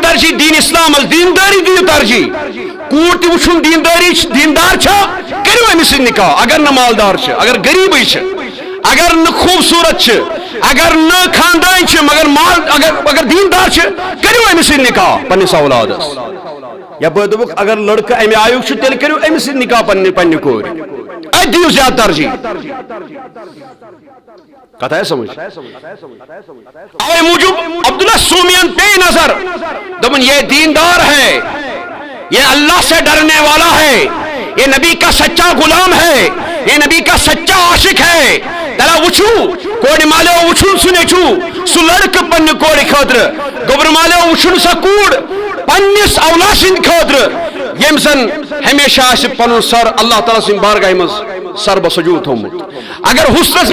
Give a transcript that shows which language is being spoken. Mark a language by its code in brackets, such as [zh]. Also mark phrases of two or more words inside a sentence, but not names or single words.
[ks] ترجیح دین اسلامس دیندٲری دِیِو ترجیح کوٗر تہِ وٕچھُن دیندٲری دیندار چھا کٔرِو أمِس سۭتۍ نکاح اگر نہٕ مالدار چھِ اگر غریٖبٕے چھِ اگر نہٕ خوٗبصوٗرت چھِ اگر نہٕ خاندان چھِ مگر مال اگر دیندار چھِ کٔرِو أمِس سۭتۍ نکاح پننِس اولادس یپٲرۍ دوٚپُکھ اگر لڑکہٕ امہِ آیُک چھُ تیٚلہِ کٔرِو أمِس سۭتۍ نکاح پننہِ کورِ اتہِ دِیِو زیادٕ ترجیح کتھ آیا سمجھ اوے موجوب عبداللہ سومیان پے نظر دوٚپُن [ur] یہ دیندار ہے یہ اللہ سے ڈرنے والا ہے یہ نبی کا سچا غلام ہے یہ نبی کا سچا عاشق ہے [ks] تلا وٕچھِو کورِ مالیو وٕچھُن سُہ نیچوٗ سُہ لڑکہٕ پننہِ کورِ خٲطرٕ گوٚبرٕ مالیو وٕچھُن سۄ کوٗر پننِس اولاد سٕنٛدِ خٲطرٕ ییٚمۍ زن ہمیشہ آسہِ پنُن سر اللہ تعالیٰ سٕنٛدِ بارگاہہِ منٛز سر بسجوٗد تھوٚمُت اگر حُسنس